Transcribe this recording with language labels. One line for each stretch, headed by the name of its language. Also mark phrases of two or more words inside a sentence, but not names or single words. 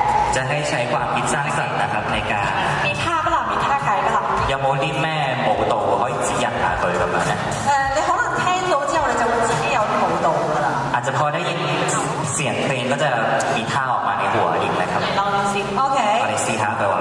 Thai: จะให้ใช้ความคิดสร้างสรรค์นะครับในการ มีท่าปะล่ะมีท่าไกลปะล่ะ
Cantonese: 有冇啲咩舞蹈可以指引下佢咁樣咧？你可能聽到之後你就會自己有啲舞蹈㗎啦。
Thai: อาจจะพอได้ยินเสียงเพลงก็จะมีท่าออกมาในหัวอีกนะครับ ลองดูสิ
Cantonese: OK。我哋試下佢話。